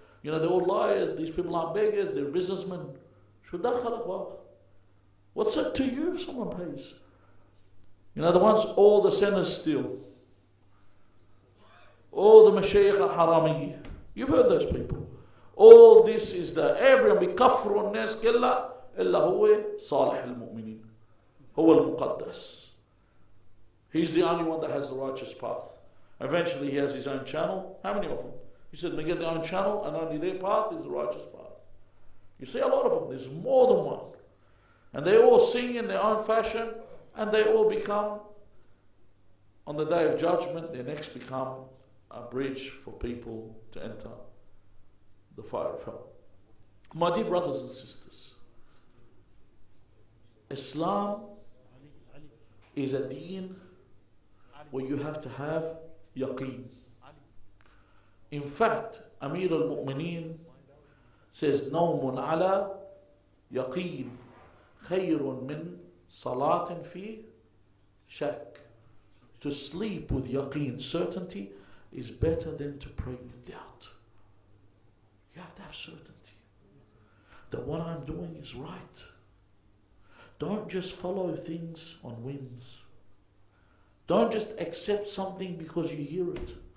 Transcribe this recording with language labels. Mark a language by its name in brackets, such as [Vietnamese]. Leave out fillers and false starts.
[English] They're all liars, these people aren't beggars, they're businessmen. What's it to you if someone pays? The ones all the sinners steal. All the mashayikh al-haramiyya. You've heard those people. All this is that everyone [Arabic] بكفر الناس كلا إلا هو صالح المؤمنين هو المقدس. [English] He's the only one that has the righteous path. Eventually he has his own channel. How many of them? He said they get their own channel and only their path is the righteous path. You see a lot of them. There's more than one. And they all sing in their own fashion and they all become, on the day of judgment, they next become a bridge for people to enter the fire of hell. My dear brothers and sisters, Islam is a deen where you have to have yaqeen. In fact, Amir al-Mu'mineen says [Arabic] نوم على يقين خير من صلاة في شك. [English] To sleep with yaqeen, certainty, is better than to pray with doubt. You have to have certainty that what I'm doing is right. Don't just follow things on whims. Don't just accept something because you hear it.